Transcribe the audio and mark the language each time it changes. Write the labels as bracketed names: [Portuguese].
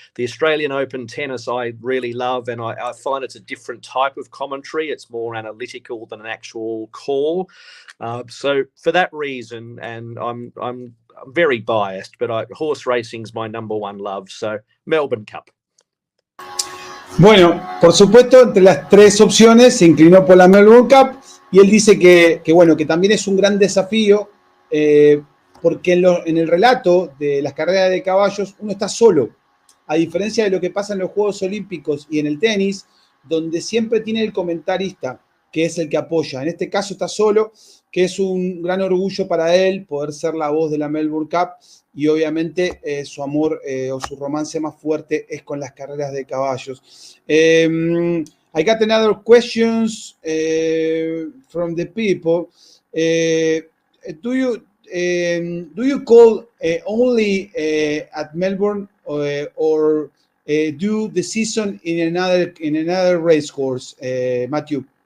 [English] The Australian Open tennis I really love, and I find it's a different type of commentary. It's more analytical than an actual call. So for that reason, and I'm very biased, but horse racing's my number one love. So Melbourne Cup. [Spanish] Bueno, por supuesto, entre las tres opciones se inclinó por la Melbourne Cup y él dice que también es un gran desafío. Porque en el relato de las carreras de caballos uno está solo, a diferencia de lo que pasa en los Juegos Olímpicos y en el tenis, donde siempre tiene el comentarista, que es el que apoya. En este caso está solo, que es un gran orgullo para él poder ser la voz de la Melbourne Cup, y obviamente su amor o su romance más fuerte es con las carreras de caballos. [English] I got another questions from the people. Do you call only at Melbourne or do the season in another race course, Matthew?